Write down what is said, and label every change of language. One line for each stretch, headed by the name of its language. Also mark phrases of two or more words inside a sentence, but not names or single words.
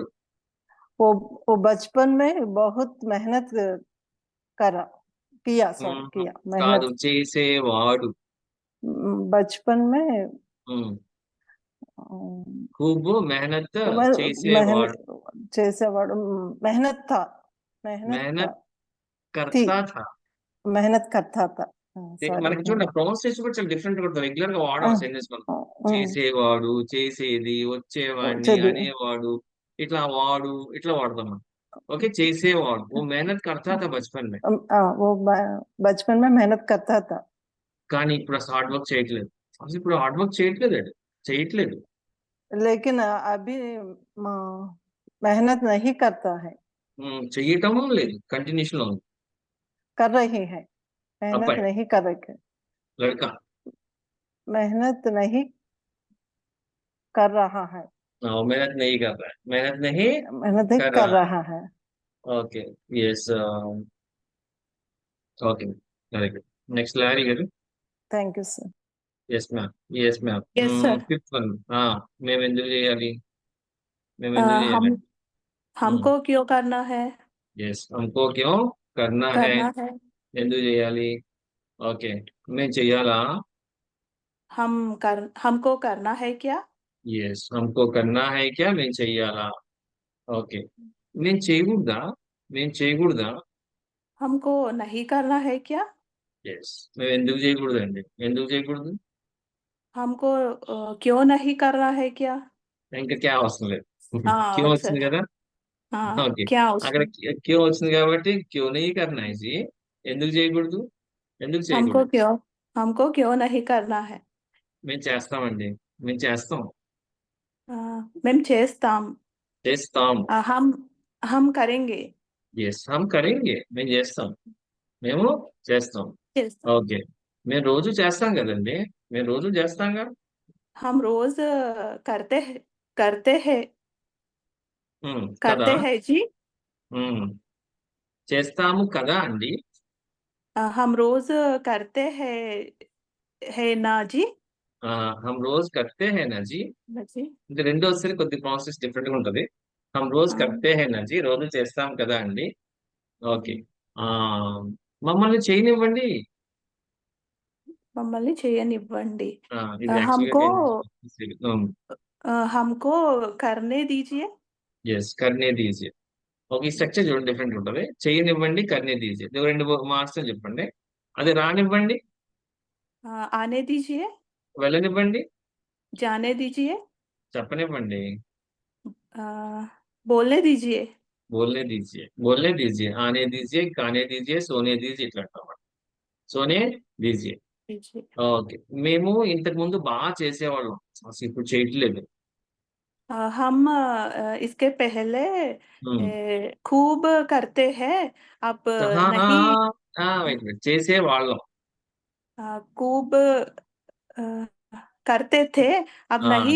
Hindi: वो बचपन में बहुत मेहनत करा किया सॉरी किया
Telugu: కాదు
Hindi: मेहनत
Telugu: చేసేవాడు
Hindi: बचपन में
Telugu: खूब మెహనత్ చేసేవాడు
Hindi: मेहनत చేసేవాడు मेहनत था मेहनत मेहनत थी करता था मेहनत करता था సారీ
Telugu: మనకి చూడండి ప్రొనౌన్సియేషన్ కూడా చాలా డిఫరెంట్ ఉంటుంది. రెగ్యులర్ గా వాడాం సెంటెన్స్ మనం. చేసేవాడు, చేసేది, వచ్చేవాడిని, వచ్చేది. అనేవాడు, ఇట్లా వాడు, ఇట్లా వాడతాం మనం. ఓకే, చేసేవాడు.
Hindi: ఓ मेहनत करता था बचपन में. वो बचपन में मेहनत करता था
Telugu: కానీ ఇప్పుడు అసలు
English: hard work
Telugu: చేయట్లేదు. అసలు ఇప్పుడు
English: hard work
Telugu: చేయట్లేదు.
Hindi: लेकिन अभी मेहनत नहीं करता है,
Telugu: చెయ్యటం లేదు, కంటిన్యూషన్ లో ఉంది.
Hindi: कर रही है, मेहनत
Telugu: అబ్బాయి,
Hindi: नहीं कर रही, లడకా. मेहनत नहीं कर रहा है, मेहनत नहीं कर रहा है, मेहनत नहीं मेहनत नहीं कर कर रहा है. रहा है.
English: Okay, yes. Okay, very good. Next లారీ గారు. Thank you, sir. Yes ma'am. Yes ma'am. Yes, sir. fifth one.
Telugu: మేము ఎందుకు చేయాలి? మేము अ, ఎందుకు చేయాలి?
Hindi: हमको क्यों करना है? ఎస్, हमको क्यों करना है. करना है.
Telugu: ఎందుకు చేయాలి? ఓకే, మేము చెయ్యాలా?
Hindi: हमको करना है क्या? ఎస్, हमको करना है क्या.
Telugu: మేము చెయ్యాలా? ఓకే, మేము చేయకూడదా? మేము చేయకూడదా?
Hindi: हमको नहीं करना है क्या?
Telugu: ఎస్, మేము ఎందుకు చేయకూడదండి? ఎందుకు చేయకూడదు?
Hindi: हमको क्यों नहीं करना है क्या?
Telugu: ఇంకా క్యా అవసరం లేదు. క్యూ
Hindi: हाँ
Telugu: వచ్చింది
Hindi: सर.
Telugu: కదా.
Hindi: हाँ
Telugu: ఓకే,
Hindi: क्या
Telugu: అక్కడ
Hindi: उसमें?
Telugu: క్యూ వచ్చింది కాబట్టి క్యూ
Hindi: नहीं करना है जी.
Telugu: ఎందుకు చేయకూడదు? ఎందుకు
Hindi: हमको
Telugu: చేయకూడదు?
Hindi: क्यों हमको क्यों नहीं करना है?
Telugu: మేము చేస్తామండి. మేము చేస్తాం. మేము చేస్తాం. చేస్తాం.
Hindi: हम करेंगे. ఎస్, हम करेंगे.
Telugu: మేము చేస్తాం. మేము చేస్తాం. చేస్తాం. ఓకే, మేము రోజు చేస్తాం కదండి. మేము రోజు చేస్తాంగా.
Hindi: हम रोज करते हैं करते हैं
Telugu: కదా.
Hindi: करते हैं जी. ఉమ్,
Telugu: చేస్తాము కదా అండి.
Hindi: हम रोज करते हैं है ना जी. हम रोज करते हैं ना जी. जी.
Telugu: ఇది రెండో వస్తే కొద్ది
English: process different
Telugu: గా ఉంటది.
Hindi: हम रोज ఆ, करते हैं ना जी,
Telugu: రోజు చేస్తాం కదా అండి. ఓకే, ఆ మమ్మల్ని చేయనివ్వండి. మమ్మల్ని చేయనివ్వండి. ఇది
Hindi: हमको
Telugu: యాక్చువల్గా
Hindi: हमको करने दीजिए. ఎస్, करने दीजिए.
Telugu: ఓకే, ఈ స్ట్రక్చర్ చూడండి డిఫరెంట్ ఉంటుంది. చేయనివ్వండి,
Hindi: करने दीजिए.
Telugu: ఇది రెండు మార్క్స్ అని చెప్పండి. అది రానివ్వండి,
Hindi: आने दीजिए.
Telugu: వెళ్ళనివ్వండి,
Hindi: जाने दीजिए.
Telugu: చెప్పనివ్వండి,
Hindi: अ, बोलने दीजिए. बोलने दीजिए, आने दीजिए, खाने दीजिए, सोने दीजिए,
Telugu: ఇట్లా అంటాం.
Hindi: सोने दीजिए. दीजिए.
Telugu: ఓకే, మేము ఇంతకు ముందు బాగా చేసేవాళ్ళం, అసలు ఇప్పుడు చేయట్లేదు.
Hindi: हम इसके पहले ఉమ్. खूब करते हैं. अब नहीं.
English: wait wait,
Telugu: చేసేవాళ్ళం.
Hindi: खूब करते थे. अब नहीं